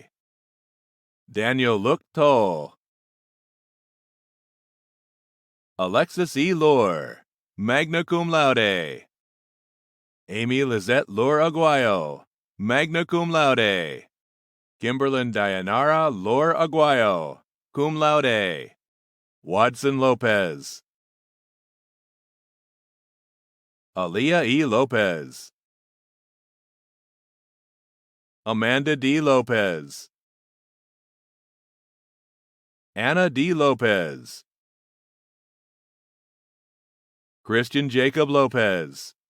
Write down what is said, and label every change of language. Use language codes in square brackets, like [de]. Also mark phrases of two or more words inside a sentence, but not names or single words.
[en] Daniel Look Toll. Alexis E. Lohr, [la] magna cum laude. [en] Amy Lizette Lohr Aguayo, [la] magna cum laude. [en] Kimberlyn Dayanara Lohr Aguayo, [la] cum laude. [en] Watson Lopez. Aaliyah E. Lopez. Amanda D. Lopez. Anna D. Lopez. Christian Jacob Lopez.